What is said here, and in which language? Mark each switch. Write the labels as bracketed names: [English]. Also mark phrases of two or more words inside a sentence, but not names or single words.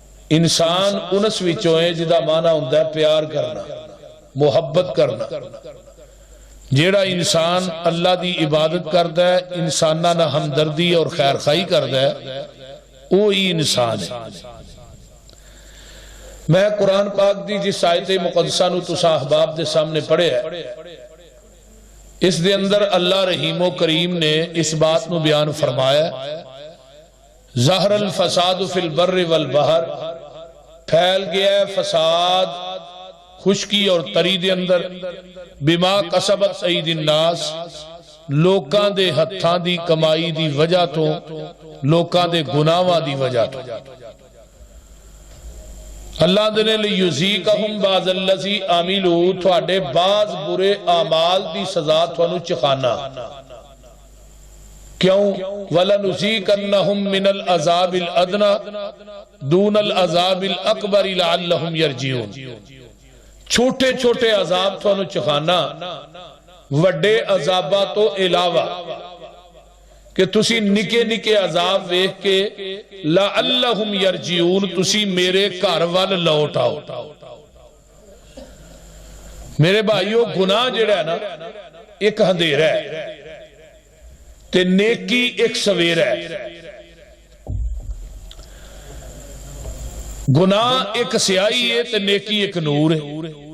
[Punjabi] انسان انس وچوں ہے جدا معنی ہوندا ہے پیار کرنا، محبت کرنا۔ جیڑا انسان اللہ دی عبادت کردا ہے، انساناں نال ہمدردی اور خیر خواہی کردا ہے، وہی انسان ہے۔ میں قرآن پاک دی جس آیت مقدسہ نو تساں احباب دے سامنے پڑھے ہے، اس دے اندر اللہ رحیم و کریم نے اس بات نو بیان فرمایا، [Arabic] ظہر الفساد فی البر والبحر، [Punjabi] پھیل گیا ہے فساد خشکی اور تری دے اندر، [Arabic] بما کسبت ایدی الناس، [Punjabi] لوکاں دے ہتھاں دی کمائی دی وجہ تو، لوکاں دے گناہاں دی وجہ تو۔ اللہ دنے [Arabic] لیُذیقہم بعض الذی عملوا، [Punjabi] تھوڑے بعض برے اعمال دی سزا تھانوں چکھانا۔ کیوں؟ [Arabic] وَلَنُذِيقَنَّهُم مِّنَ الْعَذَابِ الْأَدْنَىٰ دُونَ الْعَذَابِ الْأَكْبَرِ لَعَلَّهُمْ يَرْجِعُونَ۔ [Punjabi] چھوٹے چھوٹے عذاب تھانوں چکھانا وڈے عذابہ تو علاوہ، کہ تسی نکے نکے عذاب ویکھ کے [Arabic] لَعَلَّهُمْ يَرْجِعُونَ [Punjabi] تسی میرے گھر وال لوٹ آؤ۔ میرے بھائیو، گناہ جڑا ہے نا ایک اندھیرا ہے تے نیکی ایک سویرا ہے۔ گناہ ایک سیاہی ہے تے نیکی ایک نور ہے۔